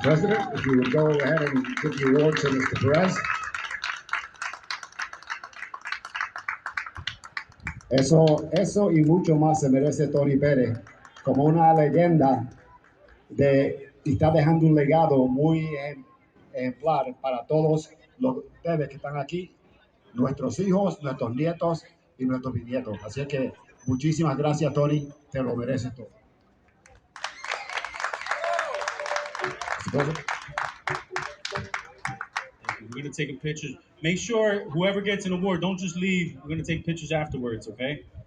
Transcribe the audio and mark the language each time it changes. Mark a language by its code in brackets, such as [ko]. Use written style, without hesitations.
[en] President, if you would go ahead and give the award to Mr. Perez. [es] Eso y mucho más se merece Tony Pérez como una leyenda y está dejando un legado muy ejemplar para todos ustedes que están aquí, nuestros hijos, nuestros nietos y nuestros bisnietos. Así que muchísimas gracias, Tony, te lo mereces todo. [en] We're going to take a picture. Make sure whoever gets an award, don't just leave. We're going to take pictures afterwards, okay?